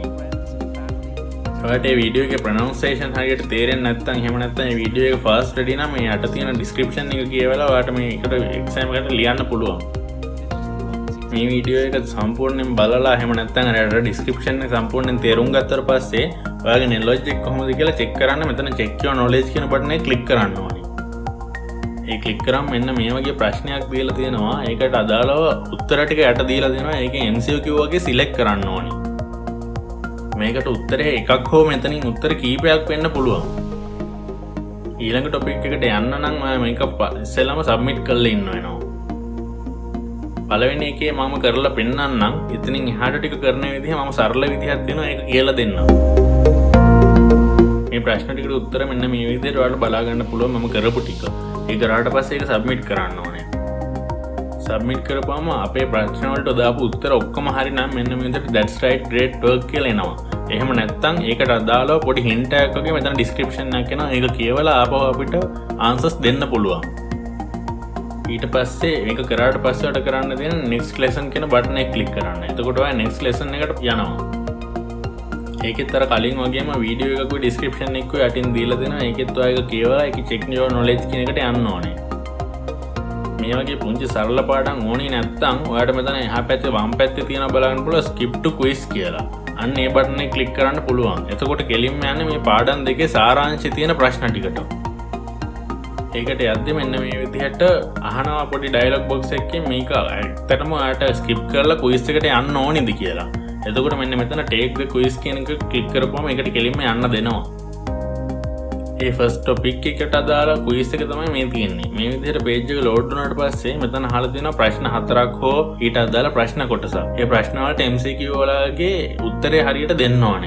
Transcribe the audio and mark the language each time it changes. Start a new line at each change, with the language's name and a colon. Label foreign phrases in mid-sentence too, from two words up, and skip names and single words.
Sinhala: ඔයාලට මේ වීඩියෝ එකේ pronunciation හරියට තේරෙන්නේ නැත්නම් එහෙම නැත්නම් මේ වීඩියෝ එක
English: fast ready
Sinhala: නම් මේ යට තියෙන description එක කියවලා ඔයාලට මේකට exam එකට ලියන්න පුළුවන්. මේ වීඩියෝ එක සම්පූර්ණයෙන් බලලා එහෙම නැත්නම් අර description එක සම්පූර්ණයෙන් තේරුම් ගත්තට පස්සේ ඔයාගේ knowledge එක කොහොමද කියලා check කරන්න මෙතන
English: check your knowledge
Sinhala: කියන බටන් එක click කරන්න ඕනේ. ඒ click කරාම මෙන්න මේ වගේ ප්‍රශ්නයක් දීලා තියෙනවා. ඒකට අදාළව උත්තර ටික යට දීලා දෙනවා. ඒකෙන් MCQ වගේ select කරන්න ඕනේ. මේකට උත්තරේ එකක් හෝ මෙතනින් උත්තර කීපයක් වෙන්න පුළුවන්. ඊළඟ topic එකට යන්න නම් මේක ඉස්සෙල්ලාම submit කරලා ඉන්න වෙනවා. පළවෙනි එකේ මම කරලා පෙන්නන්නම්. එතනින් එහාට ටික කරන විදිහ මම සරල විදිහක් දෙනවා. ඒක කියලා දෙන්නම්. මේ ප්‍රශ්න ටිකට උත්තර මෙන්න මේ විදිහට ඔයාලට බලා ගන්න පුළුවන් මම කරපු ටික. ඒක කරාට පස්සේ ඒක සබ්මිට් කරන්න ඕනේ. සබ්මිට් කරපුවම අපේ ප්‍රශ්න වලට දාපු උත්තර ඔක්කොම හරි නම් මෙන්න මේ විදිහට
English: that's right great work
Sinhala: කියලා එනවා. එහෙම නැත්නම් ඒකට අදාළව පොඩි hint එකක් වගේ මෙතන description එකක් එනවා. ඒක කියවලා ආපහු අපිට answers දෙන්න පුළුවන්. ඊට පස්සේ මේක කරාට පස්සේ ඔයාලට කරන්න තියෙන
English: next lesson
Sinhala: කියන බටන් එක ක්ලික් කරන්න. එතකොට ඔයා
English: next lesson
Sinhala: එකට යනවා. ඒකෙත් අර කලින් වගේම වීඩියෝ එකකුයි description එකකුයි යටින් දීලා දෙනවා. ඒකෙත් ඔයා ඒක කියවලා ඒක
English: check your knowledge
Sinhala: කියන එකට යන්න ඕනේ. මේ වගේ පුංචි සරල පාඩම් ඕනේ නැත්නම් ඔයාලට මෙතන එහා පැත්තේ වම් පැත්තේ තියෙන බලන්න පුළුවන්
English: skip to quiz
Sinhala: කියලා. අන්න ඒ බටන් එක ක්ලික් කරන්න පුළුවන්. එතකොට කෙලින්ම යන්නේ මේ පාඩම් දෙකේ සාරාංශය තියෙන ප්‍රශ්න ටිකට. ඒකට යද්දි මෙන්න මේ විදිහට අහනවා පොඩි
English: dialog box
Sinhala: එකකින් මේක ඇත්තටම ඔයාලට ස්කිප් කරලා ක්විස් එකට යන්න ඕනේද කියලා. එතකොට මෙන්න මෙතන
English: take the quiz
Sinhala: කියන එක ක්ලික් කරපුවම ඒකට කෙලින්ම යන්න දෙනවා. ඒ
English: first topic
Sinhala: එකට අදාළ ක්විස් එක තමයි මේ තියෙන්නේ. මේ විදිහට page එක load වුණාට පස්සේ මෙතන අහලා තියෙනවා ප්‍රශ්න 4ක් හෝ ඊට අදාළ ප්‍රශ්න කොටසක්. ඒ ප්‍රශ්න වලට MCQ වලගේ උත්තරේ හරියට දෙන්න ඕනේ.